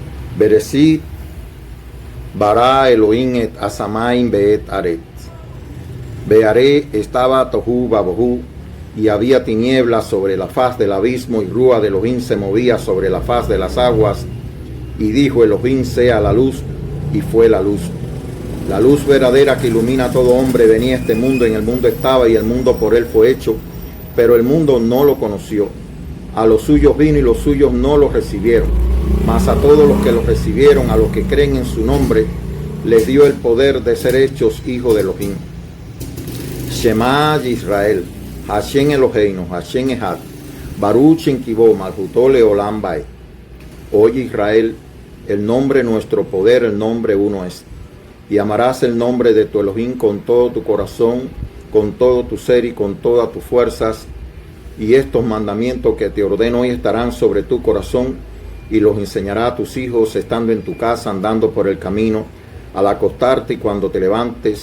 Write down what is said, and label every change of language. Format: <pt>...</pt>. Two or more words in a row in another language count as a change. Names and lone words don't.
<he>בראשית ברא אלהים את השמים ואת הארץ.</he> <es>Bearé estaba</es> <he>תהו ובהו,</he> <es>y había tinieblas sobre la faz del abismo, y rúa de Elohim se movía sobre la faz de las aguas. Y dijo Elohim: sea la luz, y fue la luz. La luz verdadera que ilumina a todo hombre venía a este mundo, en el mundo estaba, y el mundo por él fue hecho, pero el mundo no lo conoció. A los suyos vino, y los suyos no lo recibieron. Mas a todos los que lo recibieron, a los que creen en su nombre, les dio el poder de ser hechos hijos de Elohim.</es> <he>שמע ישראל השם אלהינו השם אחד ברוך שם כבודו מלכותו לעולם ועד.</he> <es>Oye Israel, el nombre nuestro poder, el nombre uno es. Y amarás el nombre de tu Elohim con todo tu corazón, con todo tu ser y con todas tus fuerzas. Y estos mandamientos que te ordeno hoy estarán sobre tu corazón, y los enseñará a tus hijos estando en tu casa, andando por el camino, al acostarte y cuando te levantes.</es>